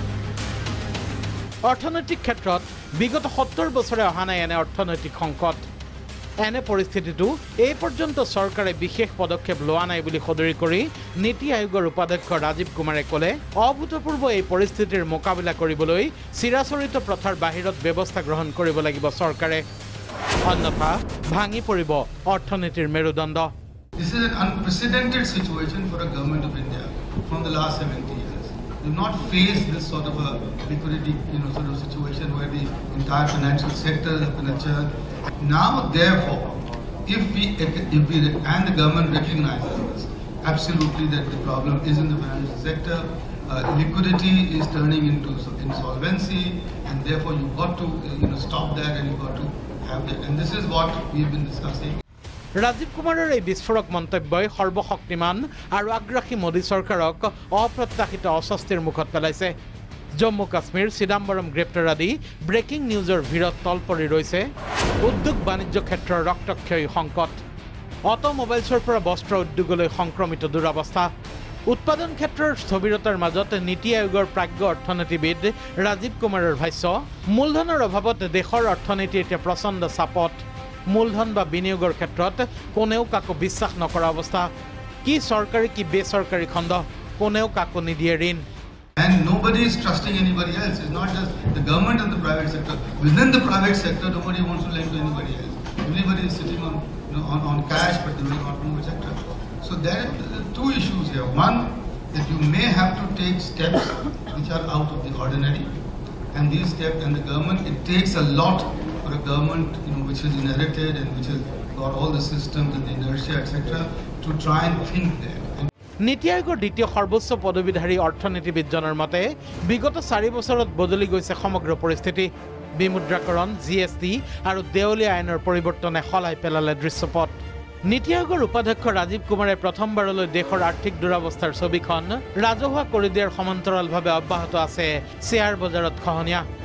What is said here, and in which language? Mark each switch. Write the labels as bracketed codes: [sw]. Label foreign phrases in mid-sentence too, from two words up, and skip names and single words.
[as] অৰ্থনৈতিক ক্ষেত্ৰত বিগত 70 বছৰে অহা নাই এনে অৰ্থনৈতিক সংকট এনে পৰিস্থিতিটো এই পৰ্যন্ত চৰকাৰে বিশেষ পদক্ষেপ লোৱা নাই বুলি সদৰি কৰি নীতি আয়োগৰ উপাধ্যক্ষ ৰাজীৱ কুমাৰে ক'লে অভূতপূৰ্ব এই পৰিস্থিতিৰ মোকাবিলা কৰিবলৈ চিৰাচৰিত প্ৰথাৰ বাহিৰত ব্যৱস্থা গ্ৰহণ কৰিব লাগিব চৰকাৰে অন্যথা ভাঙি পৰিব অৰ্থনীতিৰ মেৰুদণ্ড [en] This is an unprecedented situation for a government of India from the last 70 years. We've not faced this sort of a liquidity, sort of situation where the entire financial sector has been a churn. Now, therefore, if we and the government recognizes this, absolutely that the problem is in the financial sector. Liquidity is turning into insolvency, and therefore you've got to stop that, and you've got to have that. And this is what we've been discussing. [as] ৰাজীৱ কুমাৰৰ এই বিস্ফোৰক মন্তব্যই সৰ্বশক্তিমান আৰু আগ্ৰাসী মোদী চৰকাৰক অপ্ৰত্যাশিত অস্বস্তিৰ মুখত পেলাইছে জম্মু কাশ্মীৰ চিদাম্বৰম গ্ৰেপ্তাৰ আদি ব্ৰেকিং নিউজৰ ভিৰত তলপৰি ৰৈছে উদ্যোগ বাণিজ্য ক্ষেত্ৰৰ ৰক্তক্ষয়ী সংকট অটোমোবাইলছৰ পৰা বস্ত্ৰ উদ্যোগলৈ সংক্ৰমিত দুৰৱস্থা উৎপাদন ক্ষেত্ৰৰ স্থবিৰতাৰ মাজত নীতি আয়োগৰ প্ৰাজ্ঞ অৰ্থনীতিবিদ ৰাজীৱ কুমাৰৰ ভাষ্য মূলধনৰ অভাৱত দেশৰ অৰ্থনীতি এতিয়া প্ৰচণ্ড চাপত মূলধন বা বিনিয়োগৰ ক্ষেত্ৰত কোনেও কাকো বিশ্বাস নকৰা অৱস্থা কি চৰকাৰী কি বেচৰকাৰী খণ্ড কোনেও কাকো নিদিয়ে ঋণ [en] And nobody is trusting anybody else. It's not just the government and the private sector. Within the private sector, nobody wants to lend to anybody else. Everybody is sitting on cash, but they will not move, etc. So there are two issues here. One, that you may have to take steps which are out of the ordinary. And these steps, and the government, it takes a lot for a government, which is inherited and which has got all the systems and the inertia, etc., to try and think there. [as] নীতি আয়োগৰ দ্বিতীয় সৰ্বোচ্চ পদবীধাৰী অৰ্থনীতিবিদজনৰ মতে বিগত 4 বছৰত বদলি গৈছে সমগ্ৰ পৰিস্থিতি বিমুদ্ৰাকৰণ জিএছটি আৰু দেউলীয়া আইনৰ পৰিৱৰ্তনে সলাই পেলালে দৃশ্যপট নীতি আয়োগৰ উপাধ্যক্ষ ৰাজীৱ কুমাৰে প্ৰথমবাৰলৈ দেশৰ আৰ্থিক দুৰৱস্থাৰ ছবিখন ৰাজহুৱা কৰি দিয়াৰ সমান্তৰালভাৱে অব্যাহত আছে শ্বেয়াৰ বজাৰত খহনীয়া